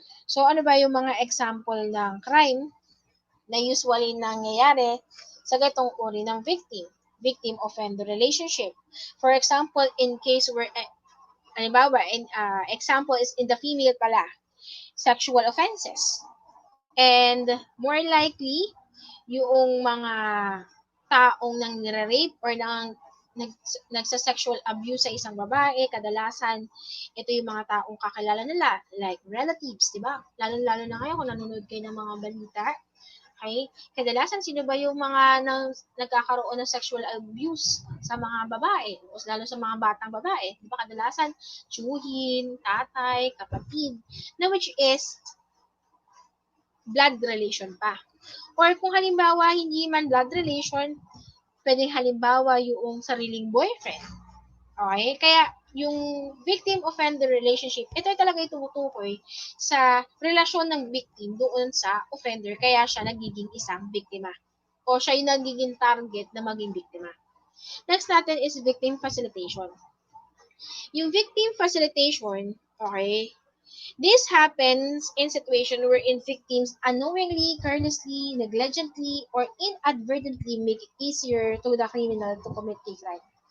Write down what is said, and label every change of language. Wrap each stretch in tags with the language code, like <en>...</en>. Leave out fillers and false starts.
<tl>So ano ba yung mga example ng crime na usually nangyayari sa gatong uri ng victim-offender relationship?</tl> <en>For example, in case where</en> <tl>halimbawa,</tl> <en>example is in the female pala, sexual offenses.</en> <tl>And more likely, yung mga taong nang nire-rape or nagsa-sexual abuse sa isang babae, kadalasan, ito yung mga taong kakilala nila, like relatives, di ba? Lalo-lalo na ngayon kung nanonood kayo ng mga balita, Okay? Kadalasan, sino ba yung mga nagkakaroon ng sexual abuse sa mga babae, o lalo sa mga batang babae? Di ba kadalasan, tiyuhin, tatay, kapatid, na which is blood relation pa. Or kung halimbawa, hindi man blood relation, pwedeng halimbawa yung sariling boyfriend. Okay? Kaya, yung victim-offender relationship, ito talaga tumutukoy sa relasyon ng victim doon sa offender, kaya siya nagiging isang biktima. O siya yung nagiging target na maging biktima.</tl> <en>Next natin is victim facilitation. Yung victim facilitation, okay, this happens in situation wherein victims unknowingly, carelessly, negligently, or inadvertently make it easier to the criminal to commit a crime.</en>